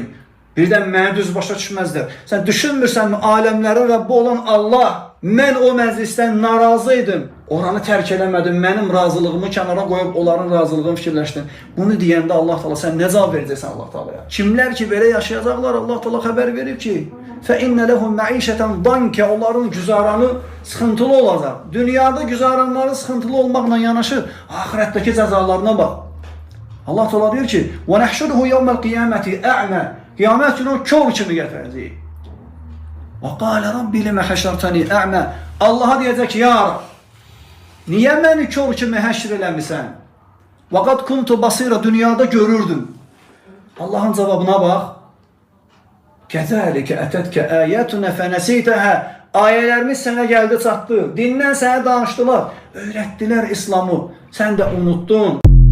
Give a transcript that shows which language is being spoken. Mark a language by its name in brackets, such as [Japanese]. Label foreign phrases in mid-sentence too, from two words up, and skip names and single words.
[Azerbaijani] Birdən məni düz başa düşməzdir. Sən düşünmürsənmi, aləmlərin Rəbbi olan Allah, mən o məclisdən narazı idim, oranı tərk eləmədim, mənim razılığımı kənara qoyub onların razılığını fikirləşdim. Bunu deyəndə Allah Teala sən nə cavab verəcəksən Allah Teala'ya? Kimlər ki belə yaşayacaqlar, Allah Teala xəbər verib ki, [Arabic] فَإِنَّ لَهُمْ مَعِيشَةً ضَنْكَ [Azerbaijani] onların güzaranı sıxıntılı olacaq. Dünyada güzaranları sıxıntılı olmaqla yanaşı, ahirətdəki cəzalarına bax. Allah Teala deyir ki, [Arabic] وَنَحْشُرُهُ يَوْمَ الْقِيَامَةِ أَعْمَى [Azerbaijani] Qiyamət günü o kör kimi gətirəcəyik. [Arabic] وَقَالَ رَبِّ لِمَ حَشَرْتَنِي أَعْمَى [Azerbaijani] Allaha deyəcək ki, ya Rab, niyə məni kör kimi həşr eləmisən? [Arabic] وَقَدْ كُنْتُ بَصِيرًا [Azerbaijani] Dünyada görürdüm. Allahın cavabına bax. [Arabic] كَذَٰلِكَ أَتَتْكَ آيَاتُنَا فَنَسِيتَهَا [Azerbaijani] Ayələrimiz sənə gəldi çatdı. Dindən sənə danışdılar. Öyrətdilər İslamı. Sən də unuttun.